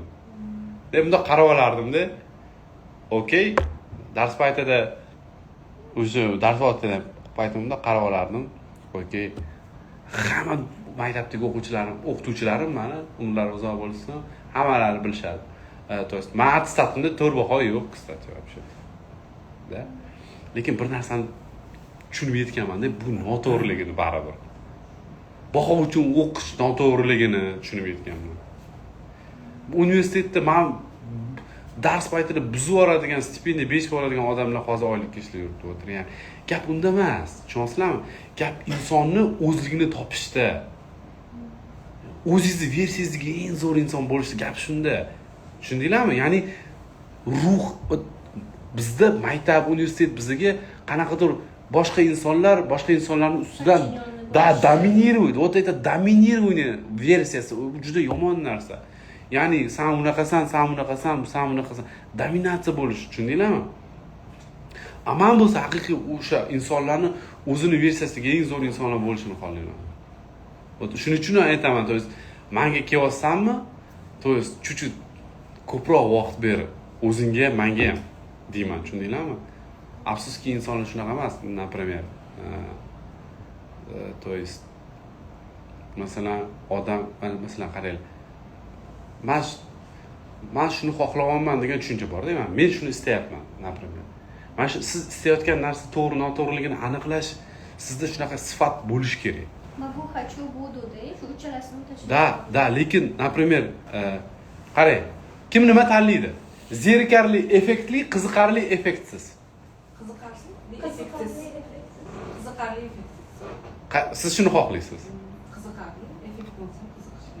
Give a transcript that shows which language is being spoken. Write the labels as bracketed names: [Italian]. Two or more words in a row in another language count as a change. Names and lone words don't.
[Uzbek] Deb bunda qarab olardim-da. Okey, dars paytida o'sha dars paytimda qarab olardim. Okey. Hamma maktabdagi o'qituvchilarim meni umrlari uzoq bo'lsin, hammalari bilishadi. [Russian] То есть, [Uzbek] men attestatimda 4 baho yo'q, [Russian] kстати, вообще. [Uzbek] Da. Lekin bir narsani tushunib yetganman-da, bu noto'g'riligini baribir. Baho uchun o'qish noto'g'riligini tushunib yetganman. Universitetda men dars paytida buzib yuboradigan, stipendiya 5 yuboradigan odamlar hozir oylikka ishlab yuribdi o'tir. Ya'ni gap unda emas. Tushunasizlarmi? Gap insonni o'zligini topishda. O'zingizni versiyangizga eng zo'r inson bo'lish gap shunda. Tushundinglarmi? Ya'ni ruh bizda maktab, universitet bizga qanaqadir boshqa insonlarning ustidan dominировать. [Russian] Вот это доминирование [Uzbek] versiyasi juda yomon narsa. Ya'ni sen unaqasan, dominatsiya bo'lish, tushundinglarmi? Aman bo'lsa haqiqiy o'sha insonlarni o'zini versiyasiga eng zo'r insonlar bo'lishini xohlayman. Shuning uchun aytaman, [Russian] то есть [Uzbek] menga kelyapsanmi? [Russian] То есть [Uzbek] chut-chut ko'proq vaqt ber, o'zingga, menga ham deyman, tushundinglarmi? Afsuski insonlar shunaqa emas, например. [Russian] То есть [Uzbek] masalan odam, masalan qaranglar. Men shuni xohlayapman degan tushuncha bor-da, men shuni istayapman, например. Mana shu siz istayotgan narsa to'g'ri, noto'g'riligini aniqlash sizda shunaqa sifat bo'lishi kerak. [Russian] Могу, хочу, буду, да, [Uzbek] shu uchalasini tashlash. Da, lekin, например, qarang, kim nima tanlaydi? Zerikarli, effektli, qiziqarli, effektsiz. Qiziqarli, effektsiz. Siz shuni xohlaysiz? Qiziqarli, effekt bo'lsa qiziqish.